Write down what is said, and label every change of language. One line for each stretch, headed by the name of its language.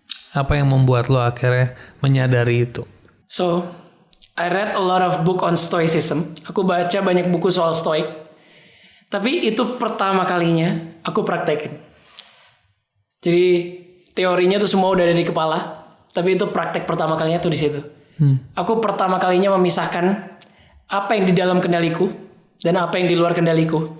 Indonesian: Apa yang membuat lo akhirnya menyadari itu?
English: So, I read a lot of book on stoicism.
Indonesian: Aku baca banyak buku soal stoik. Tapi itu pertama kalinya aku praktekin. Jadi teorinya tuh semua udah ada di kepala, tapi itu praktek pertama kalinya tuh di situ. Aku pertama kalinya memisahkan apa yang di dalam kendaliku dan apa yang di luar kendaliku.